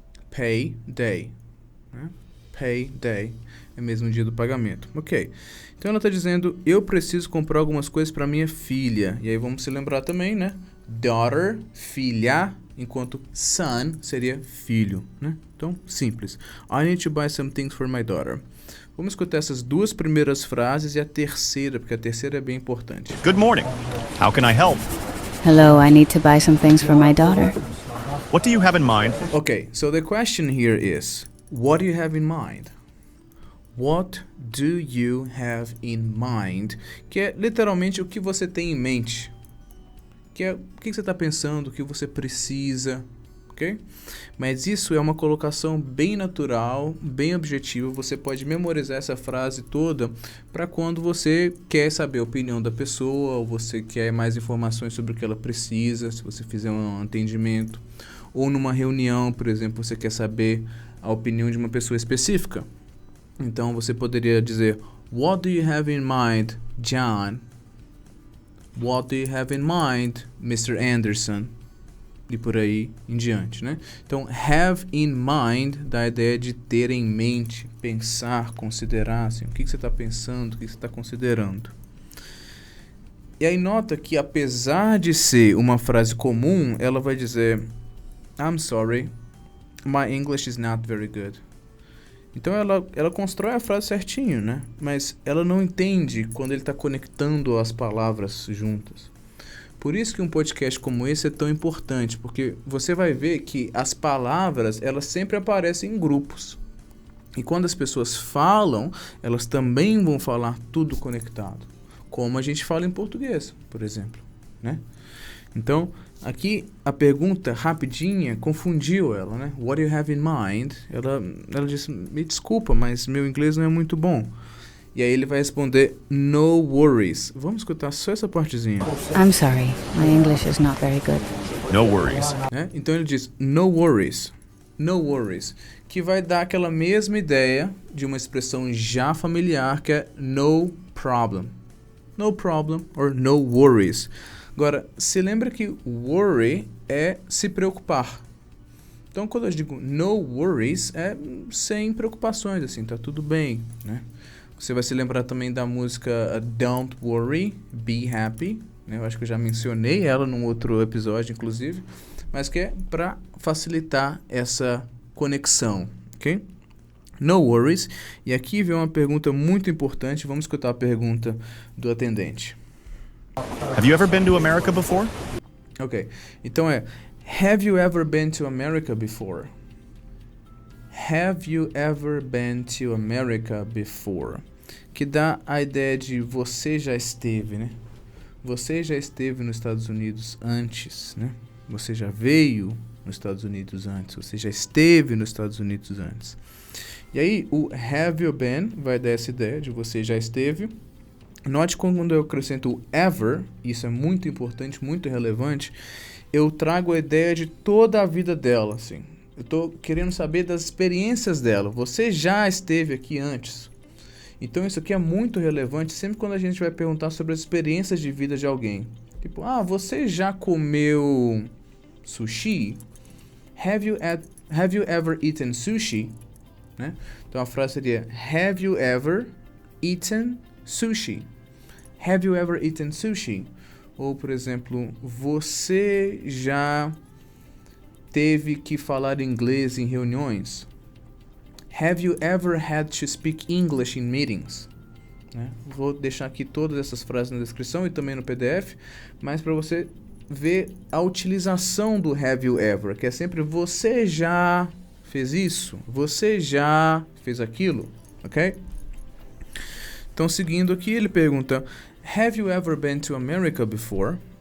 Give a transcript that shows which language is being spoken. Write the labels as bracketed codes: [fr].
[pt] Pay day, né? Pay day é mesmo o dia do pagamento. Ok, então ela está dizendo eu preciso comprar algumas coisas para minha filha. E aí vamos se lembrar também, né? Daughter, filha, enquanto son seria filho, né? Então, simples. [en] I need to buy some things for my daughter. [pt] Vamos escutar essas duas primeiras frases e a terceira, porque a terceira é bem importante. [en] Good morning. How can I help? Hello, I need to buy some things for my daughter. What do you have in mind? Okay, so the question here is, what do you have in mind? What do you have in mind? [pt] Que é literalmente o que você tem em mente. Que é o que você está pensando, o que você precisa. ok? Mas isso é uma colocação bem natural, bem objetiva. Você pode memorizar essa frase toda para quando você quer saber a opinião da pessoa, ou você quer mais informações sobre o que ela precisa, se você fizer um atendimento, ou numa reunião, por exemplo, você quer saber a opinião de uma pessoa específica. Então você poderia dizer: [en] What do you have in mind, John? What do you have in mind, Mr. [pt] Anderson? E por aí em diante, né? Então, [en] have in mind [pt] dá a ideia de ter em mente, pensar, considerar, assim, o que você está pensando, o que você está considerando. E aí nota que, apesar de ser uma frase comum, ela vai dizer: [en] I'm sorry, my English is not very good. [pt] Então ela constrói a frase certinho, né? Mas ela não entende quando ele está conectando as palavras juntas. Por isso que um podcast como esse é tão importante, porque você vai ver que as palavras, elas sempre aparecem em grupos. E quando as pessoas falam, elas também vão falar tudo conectado. Como a gente fala em português, por exemplo, né? Então, aqui a pergunta rapidinha confundiu ela, né? [en] What do you have in mind? [pt] Ela disse: me desculpa, mas meu inglês não é muito bom. E aí ele vai responder: [en] no worries. [pt] Vamos escutar só essa partezinha. [en] I'm sorry, my English is not very good. No worries. [pt] Né? Então ele diz [en] no worries. No worries. [pt] Que vai dar aquela mesma ideia de uma expressão já familiar que é [en] no problem. No problem or no worries. [pt] Agora, se lembra que worry é se preocupar. Então quando eu digo [en] no worries, [pt] é sem preocupações, assim, tá tudo bem, né? Você vai se lembrar também da música Don't Worry, Be Happy, né? Eu acho que eu já mencionei ela num outro episódio, inclusive, mas que é para facilitar essa conexão, ok? [en] No worries. [pt] E aqui vem uma pergunta muito importante. Vamos escutar a pergunta do atendente. [en] Have you ever been to America before? [pt] Ok, então [en] have you ever been to America before? Have you ever been to America before? [pt] Que dá a ideia de você já esteve, né? Você já esteve nos Estados Unidos antes, né? Você já veio nos Estados Unidos antes. Você já esteve nos Estados Unidos antes. E aí, o [en] have you been [pt] vai dar essa ideia de você já esteve. Note quando eu acrescento o ever, isso é muito importante, muito relevante, eu trago a ideia de toda a vida dela, assim. Eu estou querendo saber das experiências dela. Você já esteve aqui antes. Então isso aqui é muito relevante sempre quando a gente vai perguntar sobre as experiências de vida de alguém. Tipo, você já comeu sushi? [en] Have you ever eaten sushi? Né? [pt] Então a frase seria: [en] Have you ever eaten sushi? Have you ever eaten sushi? [pt] Ou, por exemplo, você já teve que falar inglês em reuniões? [en] Have you ever had to speak English in meetings? [pt] Né? Vou deixar aqui todas essas frases na descrição e também no PDF, mas para você ver a utilização do [en] have you ever, [pt] que é sempre você já fez isso, você já fez aquilo, ok? Então, seguindo aqui, ele pergunta: [en] Have you ever been to America before?